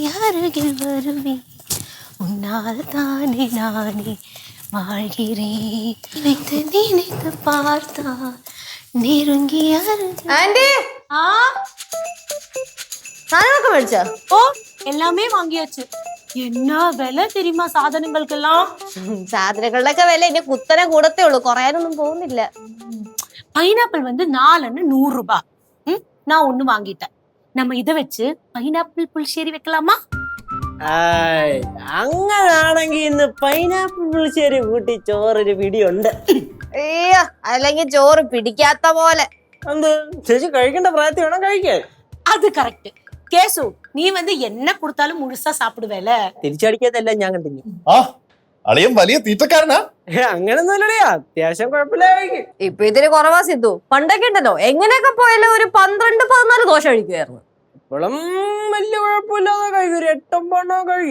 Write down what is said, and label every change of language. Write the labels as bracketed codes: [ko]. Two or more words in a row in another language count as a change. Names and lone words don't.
[ta] அருகில் வருவேன் உன்னால் தானே நானே வாழ்கிறேன் நினைத்து நினைத்து பார்த்தா நெருங்கி [ml] ആന്റി സാധനമൊക്കെ മേടിച്ചോ? [ta] ஓ எல்லாமே வாங்கியாச்சு. என்ன விலை தெரியுமா சாதனங்களுக்கெல்லாம்? [ml] സാധനങ്ങളുടെയൊക്കെ വില ഇനി കുത്തനെ കൂടത്തേ ഉള്ളൂ, കുറയാനൊന്നും പോകുന്നില്ല. [ta] பைனாப்பிள் வந்து 4 100 ரூபாய். நான் ஒண்ணு வாங்கிட்டேன். நம்ம இதை வச்சு [ml] പൈനാപ്പിൾ പുളിശ്ശേരി [ta] വെക്കலாமா? [ml] അങ്ങനാണെങ്കിൽ ഇന്ന് പൈനാപ്പിൾ പുളിശ്ശേരി കൂട്ടി ചോറൊരു പിടിയുണ്ട്. അയ്യോ, അല്ലെങ്കിൽ ചോറ് പിടിക്കാത്ത പോലെ. എന്ത് ചേച്ചി കഴിക്കേണ്ട പ്രായത്തിൽ വേണം കഴിക്കാൻ. [ta] அது கரெக்ட். கேசு நீ வந்து என்ன கொடுத்தாலும் முழுசா சாப்பிடுவேல. [ml] തിരിച്ചടിക്കാത്തല്ല ഞാൻ കണ്ടിന്യൂ. ആ അളിയൻ വലിയ തീറ്റക്കാരനാ. അങ്ങനൊന്നുമില്ലടേ, അത്യാവശ്യം കുഴപ്പമില്ല കഴിക്കും. ഇപ്പൊ ഇതിന് കുറവാ സിദ്ധു. പണ്ടൊക്കെ ഉണ്ടല്ലോ എങ്ങനെയൊക്കെ പോയാലും ഒരു 12-14 ദോശ കഴിക്കുമായിരുന്നു. ഇപ്പോഴും വലിയ കുഴപ്പമില്ലാതെ കഴിക്കും, ഒരു 8-9 കഴിക്കും.